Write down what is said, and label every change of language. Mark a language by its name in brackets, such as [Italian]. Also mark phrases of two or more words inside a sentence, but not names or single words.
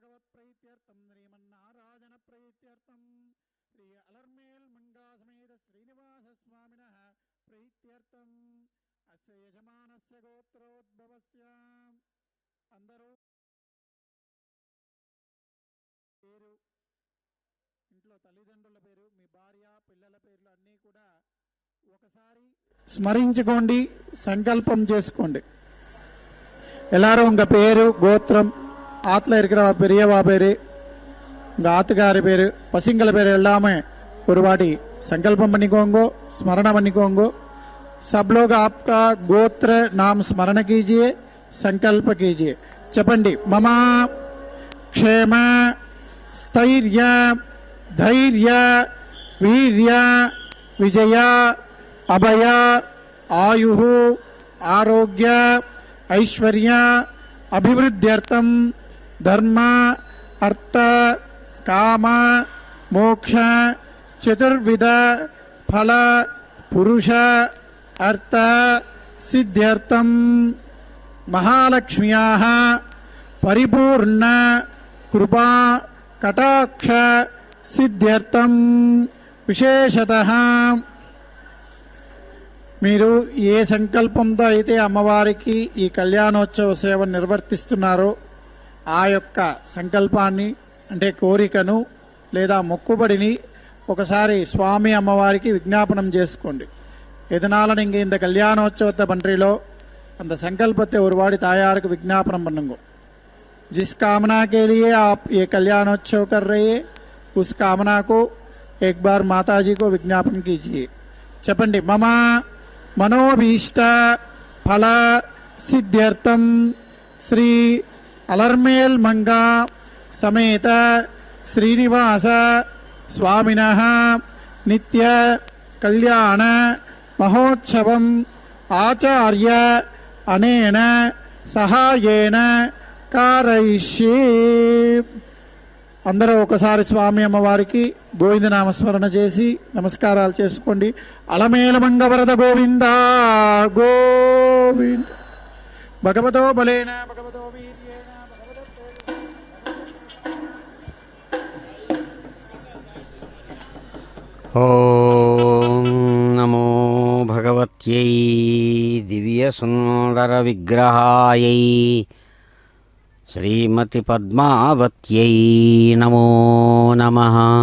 [Sanskrit] ప్రీత్యర్థం శ్రీమన్నారాయణ ప్రీత్యర్థం శ్రీ అలర్మేల్ మంగా సమేత శ్రీనివాస స్వామినః ప్రీత్యర్థం అస్య యజమానస్య గోత్రోద్భవస్య. [Telugu] అందరూ పేరు, ఇంట్లో తల్లిదండ్రుల పేరు, మీ భార్య పిల్లల పేర్లు అన్నీ కూడా ఒకసారి స్మరించుకోండి, సంకల్పం చేసుకోండి. [Tamil] எல்லாரும் உங்கள் பேர் கோத்திரம் ஆற்றுல இருக்கிற பெரியவா பேர் உங்கள் ஆத்துக்காரி பேர் பசங்கள பேர் எல்லாமே ஒரு வாட்டி संकल्पम பண்ணிக்கோங்கோ, स्मरण பண்ணிக்கோங்கோ. [Hindi] सब लोग आपका गोत्र नाम स्मरण कीजिए, संकल्प कीजिए. [Telugu] చెప్పండి. [Sanskrit] मम क्षेम स्थैर्य धैर्य वीर्य विजय अभय आयु आरोग्य ऐश्वर्य अभिवृद्ध्यर्थं धर्म अर्थ काम मोक्ष चतुर्विध फल पुरुष अर्थ सिद्ध्यर्थं महालक्ष्म्याः परिपूर्ण कृपा कटाक्ष सिद्ध्यर्थं विशेषतः [Telugu] మీరు ఏ సంకల్పంతో అయితే అమ్మవారికి ఈ కళ్యాణోత్సవ సేవను నిర్వర్తిస్తున్నారో ఆ యొక్క సంకల్పాన్ని అంటే కోరికను లేదా మొక్కుబడిని ఒకసారి స్వామి అమ్మవారికి విజ్ఞాపనం చేసుకోండి. [Tamil] இதனால நீங்கள் இந்த கல்யாணோற்சவத்தை பண்றீங்களோ அந்த संकल्पத்தை ஒரு வாடி தாயாருக்கு விज्ञापனம் பண்ணுங்க. [Hindi] जिस कामना के लिए आप ये कल्याणोत्सव कर रहे हैं उस कामना को एक बार माता जी को विज्ञापन कीजिए. [Telugu] చెప్పండి. [Sanskrit] मम मनोभीष्ट फल सिद्ध्यर्थं श्री अलर्मेल मंगा समेत श्रीनिवास स्वामिनः नित्य कल्याण महोत्सवम् आचार्य अनेन सहायेन कारयिष्ये. [Telugu] అందరూ ఒకసారి స్వామి అమ్మవారికి గోవిందనామస్మరణ చేసి నమస్కారాలు చేసుకోండి. అలమేల మంగవరద గోవింద గోవింద. [Sanskrit] భగవతో బలేన భగవతో వీర్యేణ ఓం నమో భగవత్యై దివ్య సుందర విగ్రహాయై శ్రీమతి పద్మావత్యై నమో నమః.